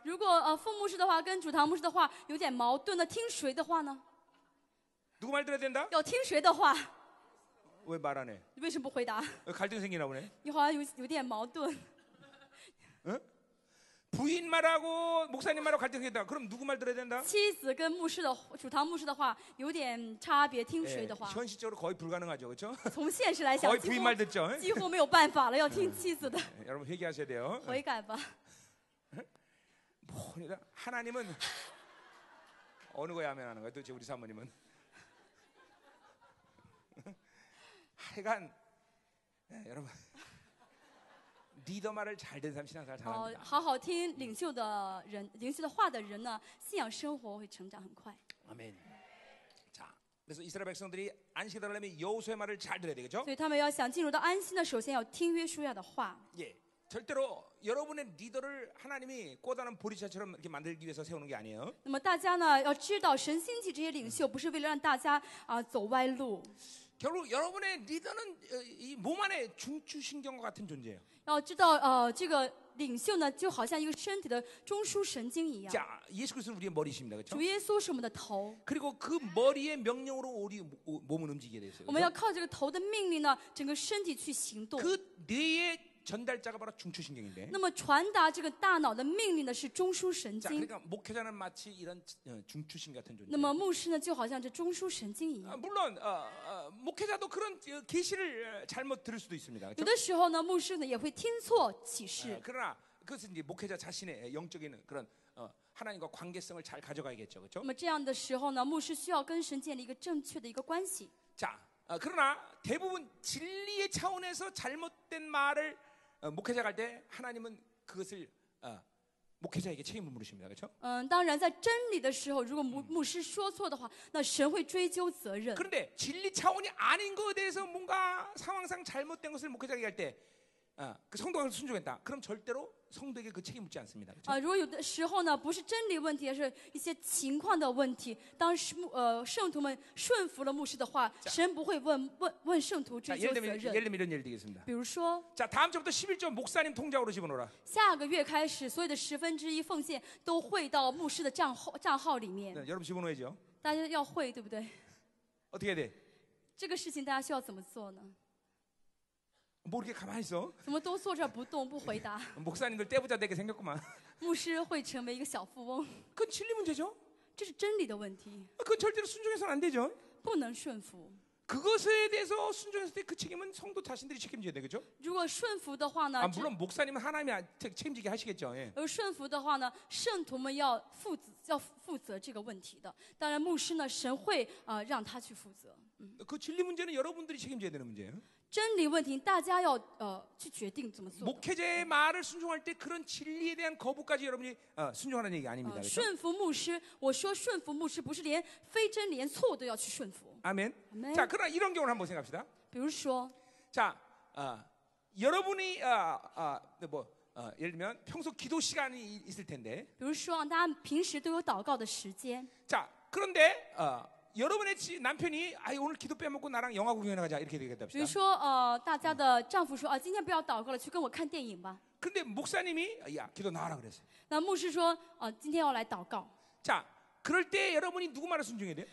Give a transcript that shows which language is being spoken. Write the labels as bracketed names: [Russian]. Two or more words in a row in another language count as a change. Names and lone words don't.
[Chinese] 如果副牧师的话跟主堂牧师的话有点矛盾，那听谁的话呢？ [Korean] 누구 말 들어야 된다? [Chinese] 要听谁的话？ [Korean] 왜 말 안 해? [Chinese] 你为什么不回答？ [Korean] 갈등 생기나 보네. [Chinese] 你好像有点矛盾。 [Korean] 응? 부인 말하고 목사님 말하고 갈등 생겼다. 그럼 누구 말 들어야 된다? [Chinese] 妻子跟牧师的主堂牧师的话有点差别，听谁 [Korean] 예, [Chinese] 的话？ [Korean] 현실적으로 거의 불가능하죠, 그렇죠? [Chinese] 从现实来讲， [Korean] 거의 부인 말 듣죠. [Chinese] 几乎没有办法了，要听妻子的。 [Korean] 예, 여러분 회개하셔야 돼요. [Chinese] 悔改吧。 [Korean] 그러니까 하나님은 어느 거에 하면 하는 거야? 도대체 우리 사모님은 하여간 여러분 리더 말을 잘 듣는 사람 신앙생활 잘합니다. [Chinese] 好好听领袖的话的人呢，信仰生活会成长很快。 [Korean] 아멘. 자, 그래서 이스라엘 백성들이 안식에 들어가려면 여호수아의 말을 잘 들어야 되겠죠? [Chinese] 所以他们要想进入到安息呢，首先要听约书亚的话。 [Korean] 예. 절대로 여러분의 리더를 하나님이 꼬다는 보리차처럼 이렇게 만들기 위해서 세우는 게 아니에요. [Chinese] 那么大家呢要知道，神兴起这些领袖，不是为了让大家走歪路。 [Korean] 결국 여러분의 리더는 이 몸 안에 중추신경과 같은 존재예요. [Chinese] 要知道，这个领袖呢，就好像一个身体的中枢神经一样。 [Korean] 자, 예수 그리스도는 우리의 머리십니다, 그렇죠? [Chinese] 主耶稣是我们的头， [Korean] 그리고 그 머리의 명령으로 우리 몸은 움직이게 돼 있어요. [Chinese] 我们要靠这个头的命令呢，整个身体去行动。 [Korean] 그 뇌의 전달자가 바로 중추신경인데. [Chinese] 那么传达这个大脑的命令的是中枢神 [Korean] 자, [Chinese] 经。 [Korean] 그러니까 목회자는 마치 이런 중추신 같은 존재. [Chinese] 那么牧师呢，就好像这中枢神经一样。 [Korean] 물론 목회자도 그런 계시를 잘못 들을 수도 있습니다. [Chinese] 有 [Korean] 그렇죠? [Chinese] 的时候呢，牧师呢也会听错启示。 [Korean] 그러나 그것은 이제 목회자 자신의 영적인 그런 하나님과 관계성을 잘 가져가야겠죠, 그렇죠? [Chinese] 那么这样的时候呢，牧师需要跟神建立一个正确的一个关系。 [Korean] 자, 그러나 대부분 진리의 차원에서 잘못된 말을 목회자가 할 때 하나님은 그것을 목회자에게 책임을 물으십니다, 그렇죠? [Chinese] 当然在真理的时候，如果牧师说错的话，那神会追究责任。 [Korean] 그런데 진리 차원이 아닌 것에 대해서 뭔가 상황상 잘못된 것을 목회자가 얘기할 때 그 성도가 순종했다. 그럼 절대로 성도에게 그 책임 묻지 않습니다. 그렇죠? [Chinese] 如果有的时候呢，不是真理问题，而是一些情况的问题，当时圣徒们顺服了牧师的话，神不会问圣徒 [Korean] 자, [Chinese] 追究责 [Korean] 예를 [Chinese] 任。 [Korean] 들면 이런 예를 드리겠습니다. [Chinese] 比如说， [Korean] 자, 다음 주부터 11조 목사님 통장으로 집어넣어라. [Chinese] 下个月开始，所有的1/10奉献都汇到牧师的账号里面， [Korean] 네, 여러분 집어넣어야죠. [Chinese] 大家要汇，对不对？ [Korean] 어떻게 해야 돼? [Chinese] 这个事情大家需要怎么做呢？ [Korean] 뭐 이렇게 가만히 있어? [Chinese] 怎么都坐这儿不动不回答？ [Korean] 목사님들 떼부자 되게 생겼구만. [Chinese] 牧师会成为一个小富翁， [Korean] 그건 진리 문제죠. [Chinese] 这是真理的问题， [Korean] 그건 절대로 순종해서는 안 되죠. [Chinese] 不能顺服。 [Korean] 그것에 대해서 순종했을 때 그 책임은 성도 자신들이 책임져야 되겠죠? [Chinese] 如果顺服的话呢， [Korean] 아, 물론 목사님은 하나님이 책임지게 하시겠죠. 예. [Chinese] 而顺服的话呢，圣徒们要负责这个问题的。当然，牧师呢，神会让他去负责。 [Korean] 그 진리 문제는 여러분들이 책임져야 되는 문제예요. [Chinese] 真理问题，大家要去决定怎么做的。 [Korean] 목회자의 말을 순종할 때 그런 진리에 대한 거부까지 여러분이 순종하는 얘기가 아닙니다. 그렇죠? [Chinese] 顺服牧师，我说顺服牧师不是连非真理、连错误都要去顺服。 [Korean] 아멘. 아멘. 자, 그러나 이런 경우를 한번 생각합시다. [Chinese] 比如说， [Korean] 자, 여러분이 예를 들면 평소 기도 시간이 있을 텐데, [Chinese] 比如说大家平时都有祷告的时间， [Korean] 자, 그런데 여러분의 남편이 오늘 기도 빼먹고 나랑 영화 구경이나 가자 이렇게 되겠다 [Chinese] 比如 [Korean] 합시다. [Chinese] 说大家的丈夫说今天不要祷告了，去跟我看电影吧。 [Korean] 근데 목사님이 야 기도 나와라 그랬어요. [Chinese] 那牧师说今天要来祷告。 [Korean] 자, 그럴 때 여러분이 누구 말을 순종해야 돼요?